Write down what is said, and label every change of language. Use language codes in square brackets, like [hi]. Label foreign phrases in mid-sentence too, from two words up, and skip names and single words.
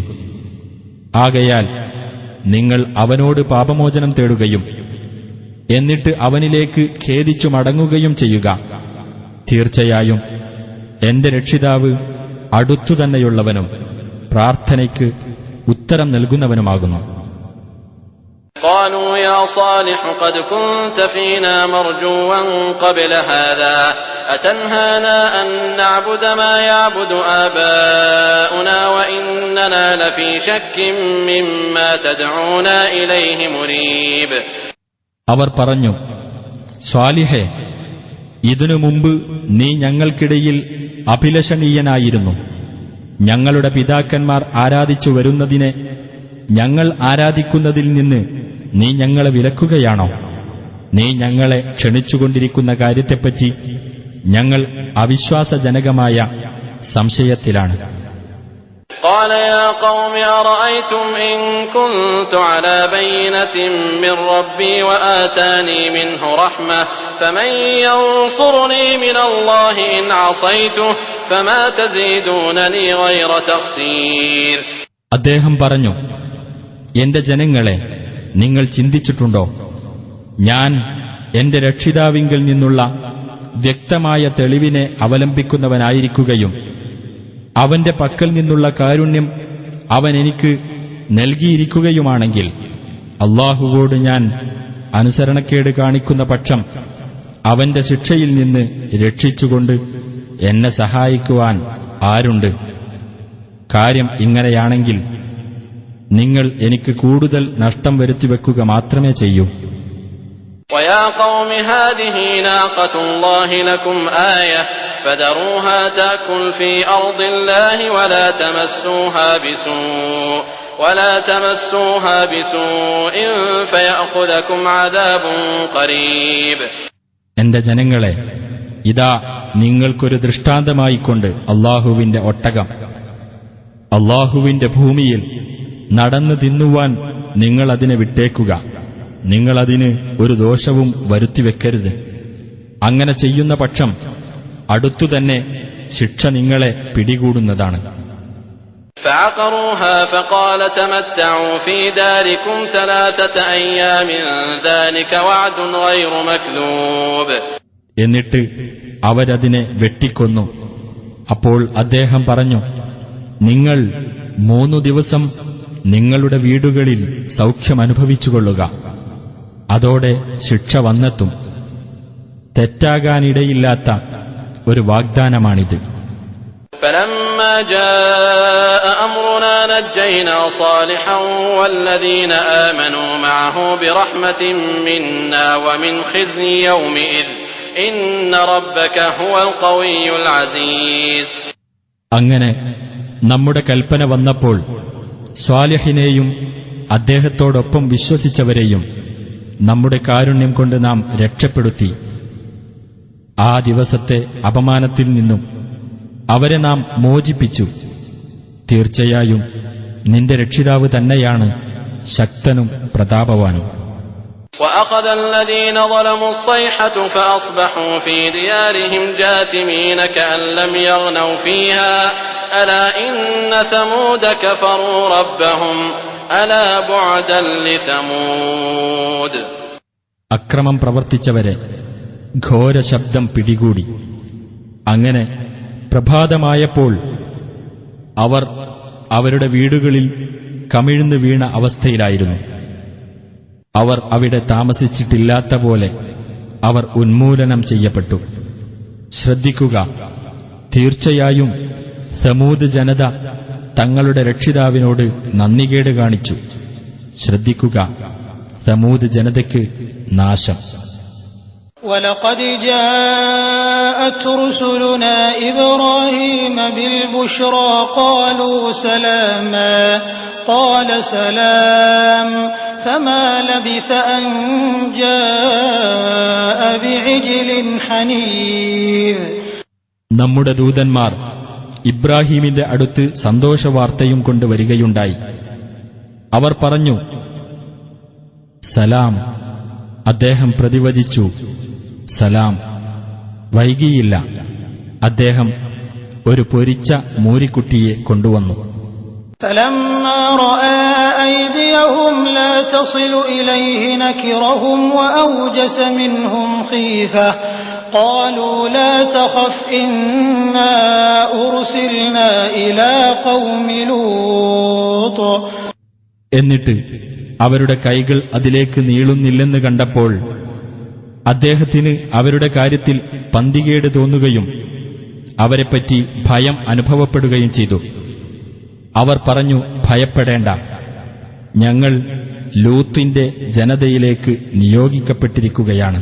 [ml] ആകയാൽ നിങ്ങൾ അവനോട് പാപമോചനം തേടുകയും എന്നിട്ട് അവനിലേക്ക് ഖേദിച്ചു മടങ്ങുകയും ചെയ്യുക. തീർച്ചയായും എന്റെ രക്ഷിതാവ് അടുത്തുതന്നെയുള്ളവനും പ്രാർത്ഥനയ്ക്ക് ഉത്തരം നൽകുന്നവനുമാകുന്നു. [ar] قالوا يا صالح قد كنت فينا مرجوا قبل هذا أتنهانا أن نعبد ما يعبد آباؤنا وإننا لفي شك مما تدعونا إليه مريب. [ml] അവർ പറഞ്ഞു, സ്വാലിഹേ, ഇതിനു മുമ്പ് നീ ഞങ്ങൾക്കിടയിൽ അഭിലഷണീയനായിരുന്നു. ഞങ്ങളുടെ പിതാക്കന്മാർ ആരാധിച്ചു വരുന്നതിനെ ഞങ്ങൾ ആരാധിക്കുന്നതിൽ നിന്ന് നീ ഞങ്ങളെ വിലക്കുകയാണോ? നീ ഞങ്ങളെ ക്ഷണിച്ചുകൊണ്ടിരിക്കുന്ന കാര്യത്തെപ്പറ്റി ഞങ്ങൾ അവിശ്വാസജനകമായ സംശയത്തിലാണ്. [ar] قال يا قوم أرأيتم إن كنت على بينة من ربي وآتاني منه رحمة فمن ينصرني من الله إن عصيته فما تزيدونني غير تخسير. [ml] അദ്ദേഹം പറഞ്ഞു, എന്റെ ജനങ്ങളെ, നിങ്ങൾ ചിന്തിച്ചിട്ടുണ്ടോ, ഞാൻ എന്റെ രക്ഷിതാവിങ്കിൽ നിന്നുള്ള വ്യക്തമായ തെളിവിനെ അവലംബിക്കുന്നവനായിരിക്കുകയും അവന്റെ പക്കൽ നിന്നുള്ള കാരുണ്യം അവൻ എനിക്ക് നൽകിയിരിക്കുകയുമാണെങ്കിൽ അല്ലാഹുവോട് ഞാൻ അനുസരണക്കേട് കാണിക്കുന്ന പക്ഷം അവന്റെ ശിക്ഷയിൽ നിന്ന് രക്ഷിച്ചുകൊണ്ട് എന്നെ സഹായിക്കുവാൻ ആരുണ്ട്? കാര്യം ഇങ്ങനെയാണെങ്കിൽ നിങ്ങൾ എനിക്ക് കൂടുതൽ നഷ്ടം വരുത്തിവെക്കുക മാത്രമേ ചെയ്യൂ. [ar] ويا قوم هذه ناقة الله لكم آية فذروها تأكل في أرض الله ولا تمسوها بسوء فيأخذكم عذاب قريب. [ml] എന്റെ ജനങ്ങളെ, ഇതാ നിങ്ങൾക്കൊരു ദൃഷ്ടാന്തമായിക്കൊണ്ട് അല്ലാഹുവിന്റെ ഒട്ടകം. അല്ലാഹുവിന്റെ ഭൂമിയിൽ നടന്നു തിന്നുവാൻ നിങ്ങളതിനെ വിട്ടേക്കുക. നിങ്ങളതിന് ഒരു ദോഷവും വരുത്തിവെക്കരുത്. അങ്ങനെ ചെയ്യുന്ന പക്ഷം അടുത്തുതന്നെ ശിക്ഷ നിങ്ങളെ പിടികൂടുന്നതാണ്. [ar] فعقروها فقال تمتعوا في داركم 3 أيام ذلك وعد غير مكذوب. [ml] എന്നിട്ട് അവരതിനെ വെട്ടിക്കൊന്നു. അപ്പോൾ അദ്ദേഹം പറഞ്ഞു, നിങ്ങൾ 3 ദിവസം നിങ്ങളുടെ വീടുകളിൽ സൗഖ്യമനുഭവിച്ചുകൊള്ളുക. അതോടെ ശിക്ഷ വന്നെത്തും. തെറ്റാകാനിടയില്ലാത്ത ഒരു വാഗ്ദാനമാണിത്. [ar] فلما جاء أمرنا نجينا صالحا والذين آمنوا معه برحمة منا ومن خزي يومئذ إن ربك هو القوي العزيز. [ml] അങ്ങനെ നമ്മുടെ കൽപ്പന വന്നപ്പോൾ സ്വാലിഹിനെയും അദ്ദേഹത്തോടൊപ്പം വിശ്വസിച്ചവരെയും നമ്മുടെ കാരുണ്യം കൊണ്ട് നാം രക്ഷപ്പെടുത്തി. ആ ദിവസത്തെ അപമാനത്തിൽ നിന്നും അവരെ നാം മോചിപ്പിച്ചു. തീർച്ചയായും നിന്റെ രക്ഷിതാവ് തന്നെയാണ് ശക്തനും പ്രതാപവാനും. [ar] وأخذ الذين ظلموا الصيحة فأصبحوا في ديارهم جاثمين كأن لم يغنوا فيها ألا إن ثمود كفروا ربهم ألا بعدا لثمود. [ml] അക്രമം പ്രവർത്തിച്ചവരെ ഘോരശബ്ദം പിടികൂടി. അങ്ങനെ പ്രഭാതമായപ്പോൾ അവർ അവരുടെ വീടുകളിൽ കമിഴ്ന്നു വീണ അവസ്ഥയിലായിരുന്നു. അവർ അവിടെ താമസിച്ചിട്ടില്ലാത്ത പോലെ അവർ ഉന്മൂലനം ചെയ്യപ്പെട്ടു. ശ്രദ്ധിക്കുക, തീർച്ചയായും സമൂദ് ജനത തങ്ങളുടെ രക്ഷിതാവിനോട് നന്ദികേട് കാണിച്ചു. ശ്രദ്ധിക്കുക, സമൂദ് ജനതയ്ക്ക് നാശം. [ar] وَلَقَدْ جَاءَتْ رُسُلُنَا إِبْرَاهِيمَ بِالْبُشْرَى قَالُوا سَلَامًا قَالَ سَلَامٌ فَمَا لَبِثَ أَن جَاءَ بِعِجْلٍ حَنِيذٍ. [ml] നമ്മുടെ ദൂതന്മാർ ഇബ്രാഹീമിന്റെ അടുത്ത് സന്തോഷവാർത്തയും കൊണ്ട് വരികയുണ്ടായി. അവർ പറഞ്ഞു, സലാം. അദ്ദേഹം പ്രതിവചിച്ചു, സലാം. വൈകിയില്ല. അദ്ദേഹം ഒരു പൊരിച്ച മൂരിക്കുട്ടിയെ കൊണ്ടുവന്നു. [ar] فَلَمَّا رَأَى أَيْدِيَهُمْ لَا تَصِلُ إِلَيْهِ نَكِرَهُمْ وَأَوْجَسَ مِنْهُمْ خِيفَةً قَالُوا لَا تَخَفْ إِنَّا أُرْسِلْنَا إِلَى قَوْمِ لُوطٍ. [ml] എന്നിട്ട് അവരുടെ കൈകൾ അതിലേക്ക് നീളുന്നില്ലെന്ന് കണ്ടപ്പോൾ അദ്ദേഹത്തിന് അവരുടെ കാര്യത്തിൽ പന്തികേട് തോന്നുകയും അവരെപ്പറ്റി ഭയം അനുഭവപ്പെടുകയും ചെയ്തു. അവർ പറഞ്ഞു, ഭയപ്പെടേണ്ട, ഞങ്ങൾ ലൂത്തിന്റെ ജനതയിലേക്ക് നിയോഗിക്കപ്പെട്ടിരിക്കുകയാണ്.